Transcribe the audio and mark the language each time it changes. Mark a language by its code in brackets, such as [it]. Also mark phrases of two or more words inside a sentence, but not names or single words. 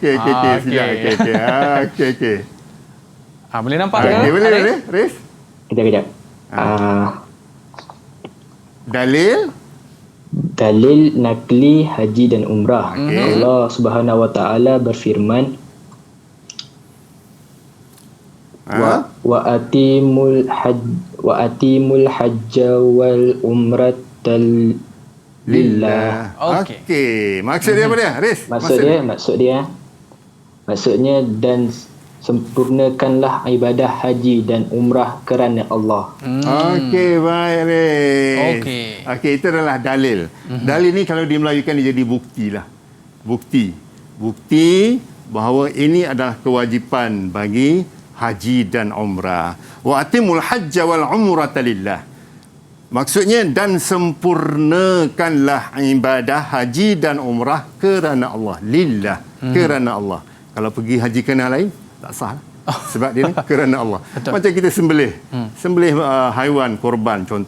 [ms] Okey, sekejap. Okey. Boleh nampak ke? Boleh, Riz. Kejap. Dalil nakli haji dan umrah. Allah [ar] سبحانه وتعالى [ms] berfirman, [ar] وأتموا الحج والعمرة لله. [ms] Okey. Maksud dia apa dia, Riz? Maksudnya dan sempurnakanlah ibadah haji dan umrah kerana Allah. Okey, baik Riz. Okey, itu adalah dalil. Dalil ni kalau dimelayukan dia jadi bukti lah. Bukti bahawa ini adalah kewajipan bagi haji dan umrah. [ar] وأتموا الحج والعمرة لله. [ms] Maksudnya dan sempurnakanlah ibadah haji dan umrah kerana Allah. Lillah, kerana Allah. Kalau pergi haji kerana lain, tak sah. Sebab dia ni kerana Allah. Macam kita sembelih haiwan korban, contoh.